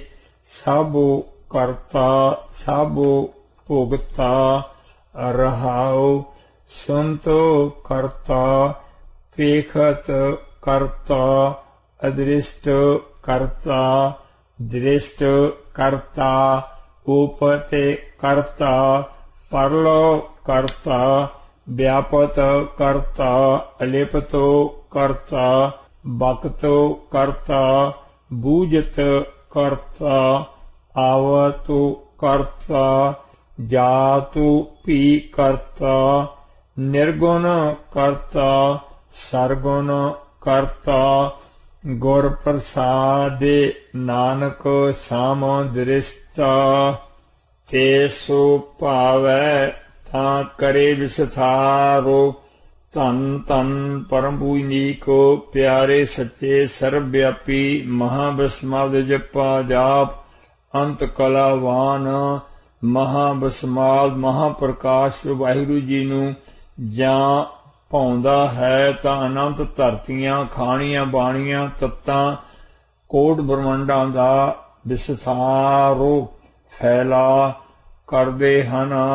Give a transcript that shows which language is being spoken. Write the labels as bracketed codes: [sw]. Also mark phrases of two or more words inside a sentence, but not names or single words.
[pa] ਸਭੁ ਕਰਤਾ ਸਭੁ ਭੁਗਤਾ ਰਹਾਉ। ਸੰਤੋ ਕਰਤਾ ਪੇਖਤ ਕਰਤਾ ਅਦ੍ਰਿਸ਼ਟ ਕਰਤਾ ਦ੍ਰਿਸ਼ਟ ਕਰਤਾ ਉਪਤੇ ਕਰਤਾ ਪਰਲੋ ਕਰਤਾ ਬਿਆਪਤ ਕਰਤਾ ਅਲਿਪਤੋ ਕਰਤਾ ਬਕਤੋ ਕਰਤਾ ਬੂਝਤ ਕਰਤਾ ਆਵਤੁ ਕਰਤਾ ਜਾਤੁ ਪੀ ਕਰਤਾ ਨਿਰਗੁਨ ਕਰਤਾ ਸਰਗੁਨ ਕਰਤਾ। ਗੁਰ ਪ੍ਰਸਾਦੇ ਨਾਨਕ ਸਾਮ ਦ੍ਰਿਸ਼ਟਾ। ਤੇ ਸੋ ਪਾਵੈ ਤਾਂ ਕਰੇ ਵਿਸਥਾਰੋ। ਧੰਨ ਧੰਨ ਪਰਮ ਪੂਜਨੀਕੋ ਪਿਆਰੇ ਸੱਚੇ ਸਰਬ ਵਿਆਪੀ ਮਹਾਬਸਮਾਦ ਜਪਾ ਜਾਪ। ਅੰਤ ਕਲਾਵਾਨ ਮਹਾਬਸਮਾਦ ਮਹਾਪ੍ਰਕਾਸ਼ ਵਾਹਿਗੁਰੂ ਜੀ ਨੂੰ ਜਾਂ ਪਾਉਂਦਾ ਹੈ ਤਾਂ ਅਨੰਤ ਧਰਤੀਆਂ ਖਾਣੀਆਂ ਬਾਣੀਆਂ ਤੱਤਾਂ ਕੋਟ ਬ੍ਰਹਮੰਡਾਂ ਦਾ ਵਿਸਥਾਰੋ ਫੈਲਾ ਕਰਦੇ ਹਨ।